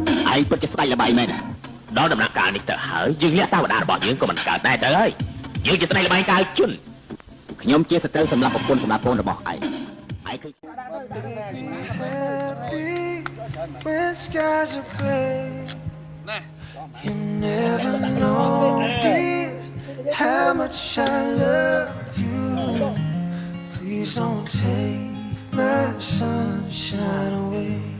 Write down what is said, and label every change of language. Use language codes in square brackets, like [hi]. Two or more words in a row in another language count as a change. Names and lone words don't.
[km] ឯងពិតជាស្ដាច់ល្បីមែនដល់ដំណាក់កាលនេះទៅហើយយើងលាក់តាវតារបស់យើងក៏មិនកើតដែរទៅហើយយើងជាស្ដាច់ល្បីកើតជន់ខ្ញុំជាសត្រូវសម្រាប់ប្រពន្ធសម្រាប់កូនរបស់ឯងគឺ [en] Happy when skies are gray. You never know, dear, how much I love you. Please don't take my sunshine away.